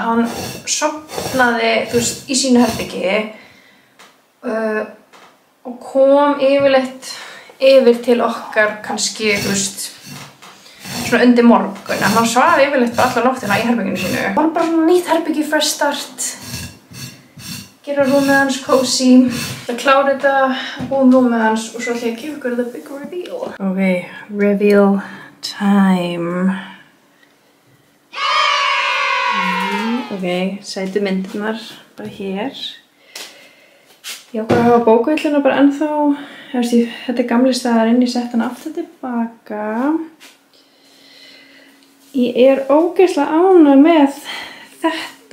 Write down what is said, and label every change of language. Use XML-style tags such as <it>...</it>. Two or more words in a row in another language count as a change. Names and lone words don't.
<is>Hann sofnaði, í sínu herbergi og kom yfirleitt yfir til okkar kannski, svona undir morgun. En hann svaf yfirleitt bara alla nóttina í herberginu sínu. Það var bara svona nýtt herbergi,</is> <en>fresh start.</en> <is>Gera rúmið hans cozy. Það klára þetta, búum rúmið hans og svo ætla ég að gefa ykkur</is> <en>the big reveal. Ok, reveal time.</en> <is>Ok, sætu myndirnar bara hér. Ég ákvað að hafa bókahilluna bara ennþá. Þetta er gamli staðarinn, ég sett hana aftur tilbaka. Ég er ógeðslega ánægð með þetta.</is>